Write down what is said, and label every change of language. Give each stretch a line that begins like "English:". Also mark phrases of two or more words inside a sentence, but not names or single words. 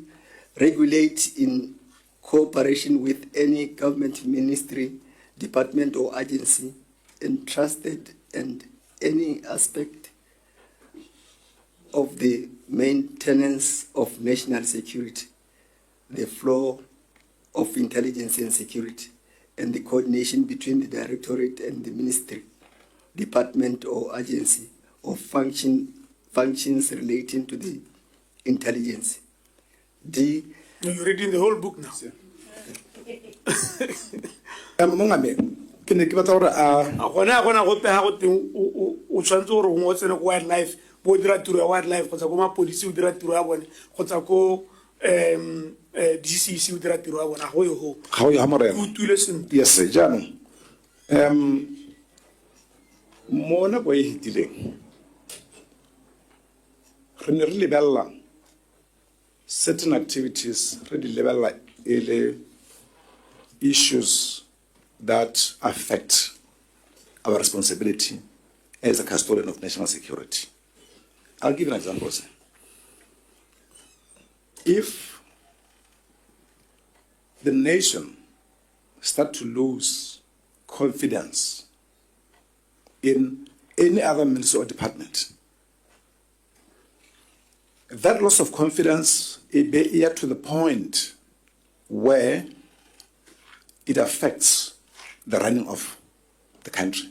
English: Regulate in cooperation with any government ministry, department, or agency entrusted and any aspect of the maintenance of national security, the flow of intelligence and security, and the coordination between the Directorate and the ministry, department, or agency, or functions relating to the intelligence. D. You're reading the whole book now.
Tswana: Ke ne ke batla gore gona go pega go teng o tshwantse gore o tsene go wildlife bo dira tiro ya wildlife kgotsa ko mapodisi o dira tiro ya bone kgotsa ko DCC o dira tiro ya bone go yo go ga o ya morena o tuile sentle.
English: yes sir
Tswana: jaanong mo nako e hitileng re ne re lebelela
English: certain activities really level like issues that affect our responsibility as a custodian of national security. I'll give you an example, sir. If the nation start to lose confidence in any other ministry or department, that loss of confidence it be here to the point where it affects the running of the country.